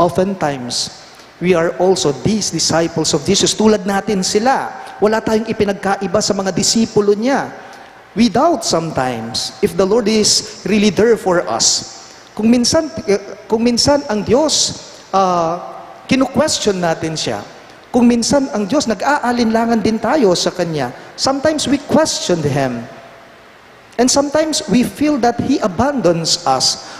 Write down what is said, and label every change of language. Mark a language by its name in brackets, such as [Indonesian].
[English] Oftentimes, we are also these disciples of Jesus. [Filipino] Tulad natin sila. Wala tayong ipinagkaiba sa mga disipulo niya. [English] We doubt sometimes if the Lord is really there for us. [Filipino] Kung minsan ang Diyos, kinu-question natin siya. Kung minsan ang Diyos, nag-aalinlangan din tayo sa Kanya. [English] Sometimes we question Him. And sometimes we feel that He abandons us.